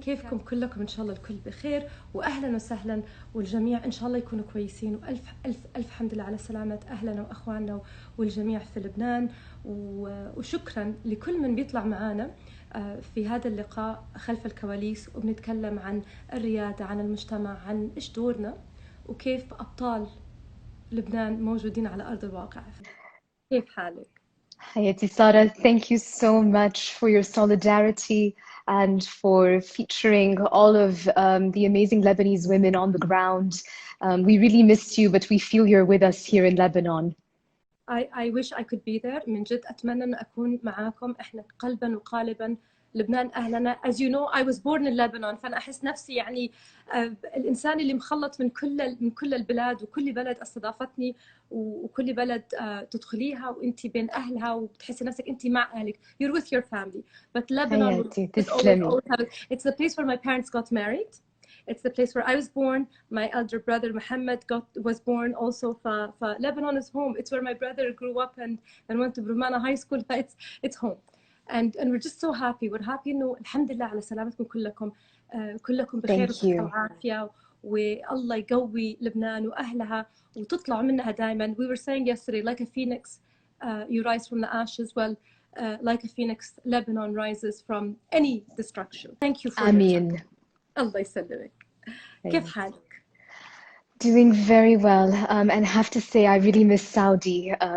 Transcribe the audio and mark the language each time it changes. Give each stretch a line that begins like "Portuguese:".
Arabic: كيفكم كلكم؟ إن شاء الله الكل بخير وأهلا وسهلا، والجميع إن شاء الله يكونوا كويسين، وألف ألف ألف حمد لله على سلامة أهلنا وأخواننا والجميع في لبنان. وشكرا لكل من بيطلع معنا في هذا اللقاء خلف الكواليس، وبنتكلم عن الريادة، عن المجتمع، عن إيش دورنا وكيف أبطال لبنان موجودين على أرض الواقع. كيف حالك؟
English: Hayati Sara, thank you so much for your solidarity and for featuring all of the amazing Lebanese women on the ground. We really missed you, but we feel you're with us here in Lebanon. I wish I could be there.
Arabic: من جد أتمنى أن أكون معاكم. إحنا قلبا وقالبا لبنان أهلنا.
English: As you know, I was born in Lebanon.
Arabic: فأنا أحس نفسي يعني الإنسان اللي مخلط من كل البلاد، وكل بلد استضافتني، وكل بلد تدخليها وأنتي بين أهلها وبتحسي نفسك أنتي مع أهلك.
English: You're with your family. But Lebanon is always it's the place where my parents got married. It's the place where I was born. My elder brother Mohammed was born also. Lebanon is home. It's where my brother grew up and went to Brumana High School. It's home. And we're just so happy. We're happy
Arabic: إنه الحمد لله على سلامتكم كلكم. كلكم بخير وصحة وعافية، والله يقوي لبنان وأهلها وتطلعوا منها دائما.
English: We were saying yesterday, like a phoenix, you rise from the ashes. Well, like a phoenix, Lebanon rises from any destruction. Thank you for your time.
Arabic: الله يسلمك. كيف حالك؟
English: Doing very well, and have to say I really miss Saudi.